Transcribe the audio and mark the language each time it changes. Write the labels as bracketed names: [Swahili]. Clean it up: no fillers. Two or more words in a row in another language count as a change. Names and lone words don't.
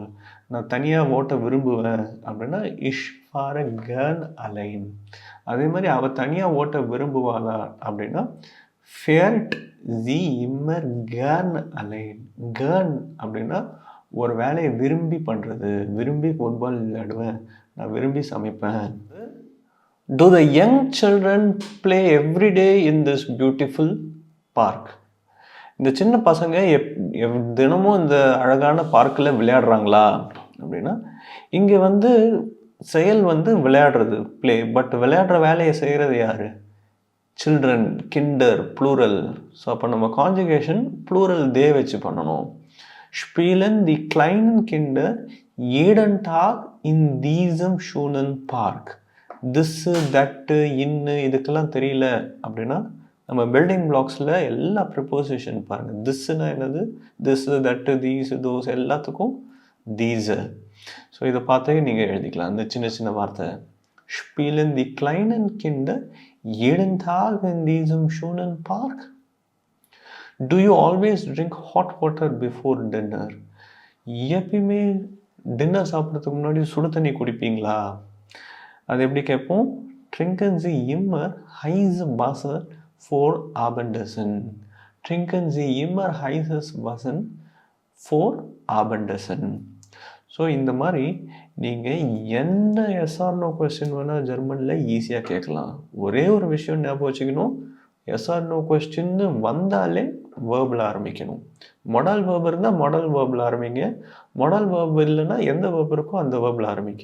[Tamil] நான் தனியாக ஓட்ட விரும்புவேன் அப்படின்னா [German] Ich fahre gern allein. [Tamil] அதே மாதிரி அவள் தனியாக ஓட்ட விரும்புவாளா அப்படின்னா [German] Fährt sie immer gern allein. [Tamil] கேர்ன் அப்படின்னா ஒரு வேலையை விரும்பி பண்ணுறது. விரும்பி ஃபுட்பால் விளையாடுவேன், நான் விரும்பி சமைப்பேன். [English] Do the young children play every day in this beautiful park? [Tamil] இந்த சின்ன பசங்க தினமும் இந்த அழகான பார்க்கில் விளையாடுறாங்களா அப்படின்னா இங்கே வந்து செயல் வந்து விளையாடுறது பிளே. பட் விளையாடுற வேலையை செய்கிறது யார்? சில்ட்ரன், கிண்டர், ப்ளூரல். ஸோ அப்போ நம்ம [English] conjugation plural [Tamil] தே வச்சு பண்ணணும். [German] Spielen die kleinen Kinder jeden Tag in diesem schönen Park. [English] this, that, in [Tamil] இதுக்கெல்லாம் தெரியல அப்படின்னா நம்ம [English] building blocks [Tamil] எல்லா ப்ரிப்போசிஷன் பாருங்கள். திஸ்ஸுனா என்னது? [English] this, that, these, those [Tamil] எல்லாத்துக்கும் தீஸு. ஸோ இதை பார்த்தே நீங்கள் எழுதிக்கலாம் இந்த சின்ன சின்ன வார்த்தை. [German] Spielen die kleinen Kinder jeden Tag in diesem schönen Park. [English] Do you always drink hot water before dinner? [Tamil] எப்பயுமே டின்னர் சாப்பிட்றதுக்கு முன்னாடி சுடு தண்ணி குடிப்பீங்களா? அது எப்படி கேட்போம்? [German] Trinken Sie immer heißes Wasser vor Abendessen. Trinken Sie immer heißes Wasser vor Abendessen. [Tamil] ஸோ இந்த மாதிரி நீங்கள் என்ன [English] yes or no question [Tamil] வேணால் ஜெர்மனில் ஈஸியாக கேட்கலாம். ஒரே ஒரு விஷயம் ஞாபகம் வச்சுக்கணும், [English] yes or no question [Tamil] வந்தாலே வேர்பில் ஆரம்பிக்கணும். [English] modal verb [Tamil] இருந்தால் [English] modal verb [Tamil] ஆரம்பிங்க. [English] modal verb [Tamil] இல்லைன்னா எந்த வேர்ப் இருக்கோ அந்த வேர்பில் ஆரம்பிக்க.